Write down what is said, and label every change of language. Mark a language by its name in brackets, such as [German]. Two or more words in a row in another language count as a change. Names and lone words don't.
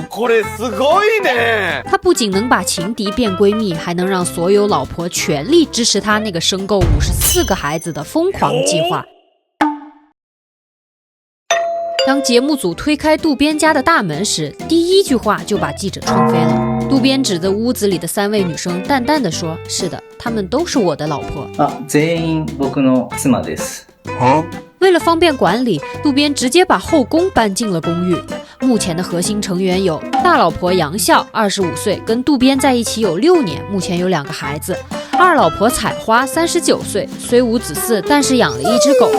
[Chinese] 他不仅能把情敌变闺蜜，还能让所有老婆全力支持他那个生够54个孩子的疯狂计划。当节目组推开渡边家的大门时，第一句话就把记者冲飞了。渡边指着屋子里的3位女生，淡淡的说：“是的，她们都是我的老婆。” [Japanese] 全員僕の妻です。 [Chinese] 为了方便管理，渡边直接把后宫搬进了公寓。目前的核心成员有大老婆杨笑，25岁，跟渡边在一起有6年，目前有2个孩子。二老婆采花39岁，虽无子嗣，但是养了1只狗。